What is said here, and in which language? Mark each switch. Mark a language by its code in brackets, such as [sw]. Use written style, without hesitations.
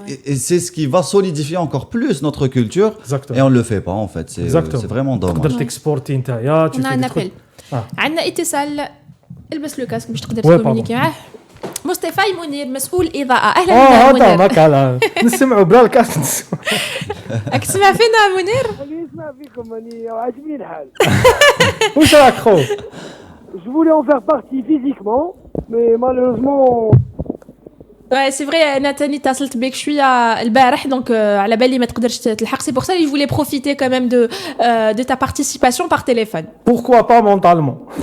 [fr] Et c'est ce qui va solidifier encore plus notre culture. Exactement. Et on ne le fait pas en fait. C'est vraiment dommage. On a un appel. [ar] عندنا اتصال البس لو كاسك باش تقدر تكومونيكي معاه. مصطفى منير مسؤول اضاءه. اهلا منير. هذا كلام نسمعوا بلا الكاس. راك تسمع فينا منير؟ اللي يسمع فيكم راني عاجبني الحال. واش راك خو؟ [fr] Je voulais en faire partie physiquement, mais malheureusement. Ouais, c'est vrai, Nathalie, [ar] اتصلت بك شويه البارح [fr] donc [ar] على بالي ما تقدرش تلحق, [fr] c'est pour ça que je voulais profiter quand même de ta participation par téléphone. Pourquoi pas mentalement?